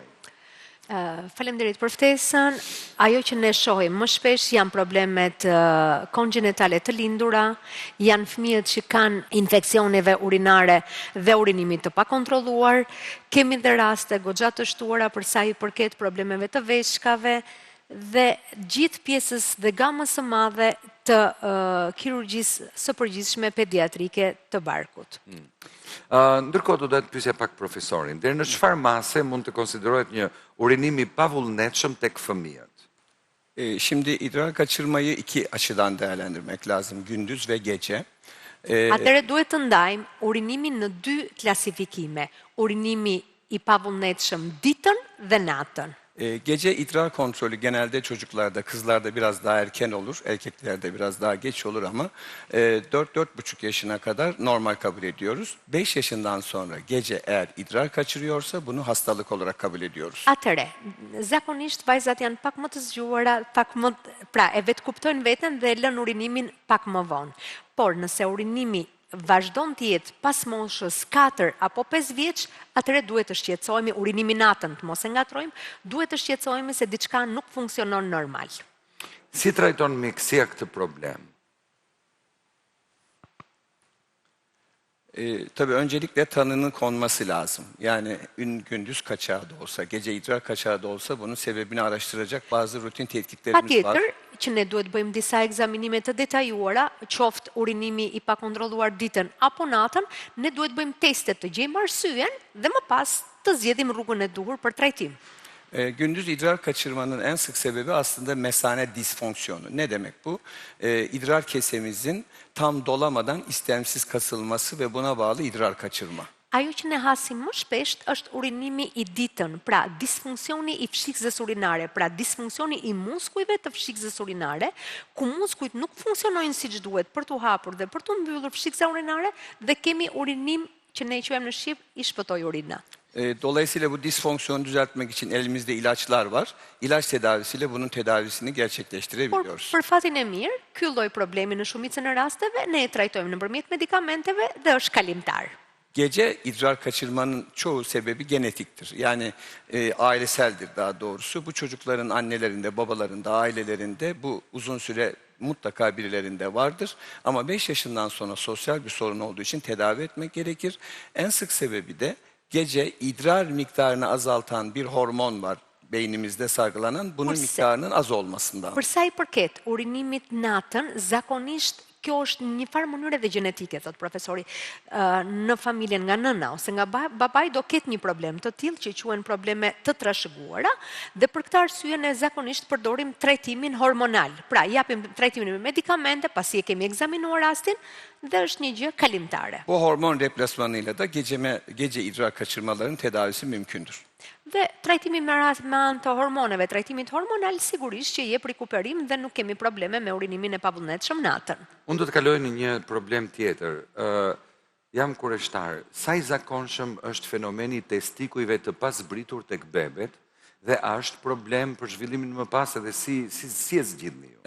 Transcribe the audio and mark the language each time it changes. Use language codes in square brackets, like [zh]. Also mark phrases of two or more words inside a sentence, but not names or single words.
[sq] Faleminderit për ftesën. Ajo që ne shohim më shpesh janë problemet kongjinitale të lindura, janë fëmijët që kanë infeksioneve urinare dhe urinimit të pakontrolluar, kemi dhe raste goxha të shtuara për sa i përket problemeve të veshkave dhe gjithë pjesës dhe gamës së madhe të kirurgjisë së përgjithshme pediatrike të barkut. Ndërkohë do të pyesja pak profesorin, deri në çfarë mase mund të konsiderohet një urinim i pavullnetshëm tek fëmijët? [tr] Şimdi idrar kaçırmayı iki açıdan değerlendirmek lazım, gündüz ve gece. [sq] Atëherë duhet të ndajmë urinimin në dy klasifikime, urinimi i pavullnetshëm ditën dhe natën. [tr] Gece idrar kontrolü genelde çocuklarda, kızlarda biraz daha erken olur, erkeklerde biraz daha geç olur ama 4-4,5 yaşına kadar normal kabul ediyoruz. 5 yaşından sonra gece eğer idrar kaçırıyorsa bunu hastalık olarak kabul ediyoruz. [sq] Atëre, zakonisht vajzat janë pak më të zgjuara, pra e vetë kuptojnë veten dhe lën urinimin pak më vonë. Por nëse urinimi vazhdon të jetë pas moshës 4 apo 5 vjeç, atëre duhet të shqetësohemi, urinimi natën të mos e ngatrojmë, duhet të shqetësohemi se diçka nuk funksionon normal. Si trajton mjekësia këtë problem? [tr] Tabii öncelikle tanının konması lazım. Yani gündüz kaçağı da olsa, gece idrar kaçağı da olsa bunun sebebini araştıracak bazı rutin tetkiklerimiz var. [sq] Patjetër që ne duhet bëjmë disa egzaminime të detajuara, qoftë urinimi i pakontrolluar ditën apo natën, ne duhet bëjmë teste të gjejmë arsyen dhe më pas të zgjedhim rrugën e duhur për trajtim. [tr] Gündüz idrar kaçırmanın en sık sebebi aslında mesane disfonksiyonu. Ne demek bu? İdrar kesemizin tam dolamadan istemsiz kasılması ve buna bağlı idrar kaçırma. [sq] Ajo që ne hasim më shpesht është urinimi i ditën, pra disfunksioni i fshikëzës urinare, pra disfunksioni i muskujve të fshikëzës urinare, ku muskujt nuk funksionojnë siç duhet për t'u hapur dhe për t'u mbyllur fshikëza urinare dhe kemi urinim që ne quajmë në shqip i shpëtoj urina. [tr] Dolayısıyla bu disfonksiyonu düzeltmek için elimizde ilaçlar var. İlaç tedavisiyle bunun tedavisini gerçekleştirebiliyoruz. [sq] Por për fatin e mirë, ky lloj problemi në shumicën e rasteve ne e trajtojmë nëpërmjet medikamenteve dhe është kalimtar. [tr] Gece idrar kaçırmanın çoğu sebebi genetiktir. Yani aileseldir daha doğrusu. Bu çocukların annelerinde, babalarında, ailelerinde bu uzun süre mutlaka birilerinde vardır. Ama 5 yaşından sonra sosyal bir sorun olduğu için tedavi etmek gerekir. En sık sebebi de gece idrar miktarını azaltan bir hormon var beynimizde salgılanan, bunun miktarının az olmasından. [sq] Për sa i përket urinimit natën, zakonisht kjo është një farë mënyre dhe gjenetike, thot profesori, në familjen nga nëna ose nga babai do ketë një problem të tillë që quhen probleme të trashëguara dhe për këtë arsye ne zakonisht përdorim trajtimin hormonal. Pra, japim trajtimin me medikamente, pasi e kemi ekzaminuar rastin dhe është një gjë kalimtare. [tr] Bu hormon replasmanıyla da gece idrar kaçırmaların tedavisi mümkündür. [sq] Dhe trajtimi me anë të hormoneve, trajtimit hormonal sigurisht që jep rikuperim dhe nuk kemi probleme me urinimin e pavullnetshëm natën. Unë do të kaloj në një problem tjetër. Jam kureshtar, sa i zakonshëm është fenomeni i testikujve të pasbritur tek bebet dhe është problem për zhvillimin më pas edhe si e zgjidhni ju?